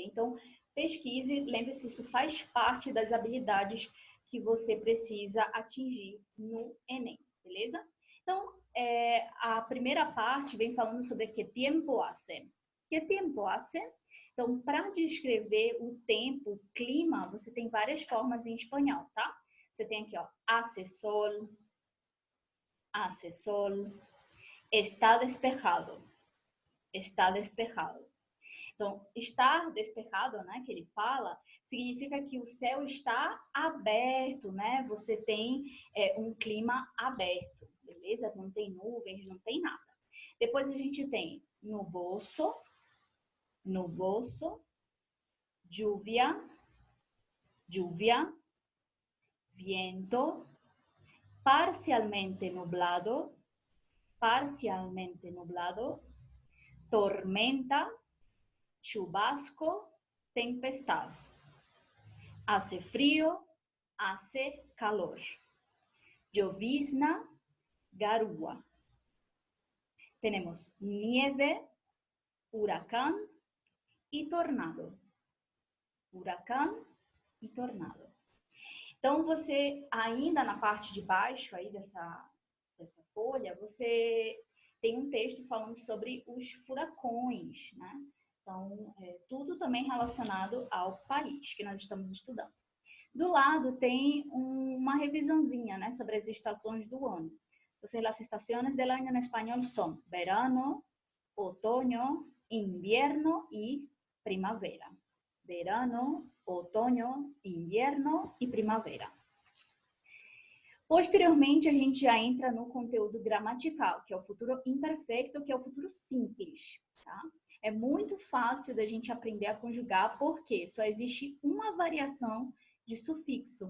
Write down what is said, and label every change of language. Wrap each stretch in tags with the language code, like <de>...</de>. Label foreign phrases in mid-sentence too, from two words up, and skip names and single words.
<pt>Então, pesquise, lembre-se, isso faz parte das habilidades que você precisa atingir no Enem, beleza? Então, a primeira parte vem falando sobre</pt> <es>que tempo hace. Que tempo hace?</es> <pt>Então, para descrever o tempo, o clima, você tem várias formas em espanhol, tá? Você tem aqui, ó,</pt> <es>hace sol, está despejado, está despejado.</es> <pt>Então,</pt> <es>estar despejado,</es> <pt>né, que ele fala, significa que o céu está aberto, né? Você tem um clima aberto, beleza? Não tem nuvens, não tem nada. Depois a gente tem</pt> <es>nuboso, lluvia, viento, parcialmente nublado, tormenta, chubasco, tempestad. Hace frío, hace calor. Llovizna, garúa. Tenemos nieve, huracán y tornado.</es> <pt>Huracán e tornado. Então, você, ainda na parte de baixo aí dessa folha, você tem um texto falando sobre os furacões, né? Então, tudo também relacionado ao país que nós estamos estudando. Do lado tem uma revisãozinha, né, sobre as estações do ano.</pt> <es>Entonces, las estaciones del año en español son verano, otoño, invierno y primavera. Verano, otoño, invierno e primavera.</es> <pt>Posteriormente, a gente já entra no conteúdo gramatical, que é o futuro imperfeito, que é o futuro simples, tá? É muito fácil da gente aprender a conjugar, porque só existe uma variação de sufixo.</pt>